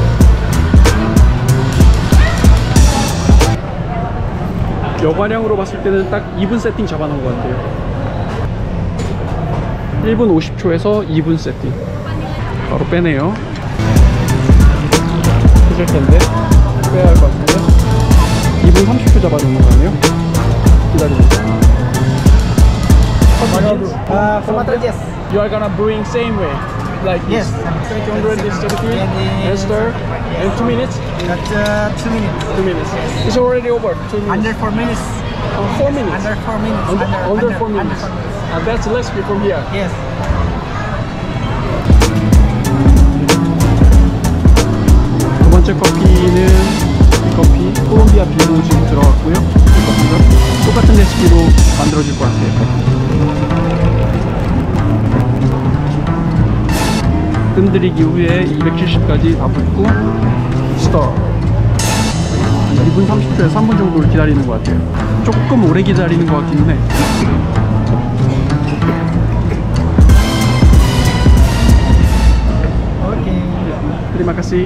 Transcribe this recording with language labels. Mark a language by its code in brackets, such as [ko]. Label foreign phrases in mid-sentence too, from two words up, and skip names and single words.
[ko] 여과량으로 봤을 때는 딱 2분 세팅 잡아놓은 것 같아요. 1분 50초에서 2분 세팅. 바로 빼네요. 해줄 텐데 빼야 할 것 같은데 2분 30초 잡아놓은 거 아니에요? 기다리고. [en] Yes. You are gonna brewing same way, like this. Yes. 200 this 33 and stir in 2 minutes. That's 2 minutes. 2 minutes. It's already over. 2 minutes. Under 4 minutes. 4 minutes. Under 4 minutes. Under 4 minutes. That's less from here. Yes. [ko] 번째 커피는 이 커피 콜롬비아 비누 지금 들어갔고요. 이 커피가 똑같은 레시피로 만들어질 것 같아요. 뜸들이기 후에 270까지 다 붓고 스톱. 2분 30초에서 3분 정도를 기다리는 것 같아요. 조금 오래 기다리는 것 같기는 해. Okay. [id] Terima kasih.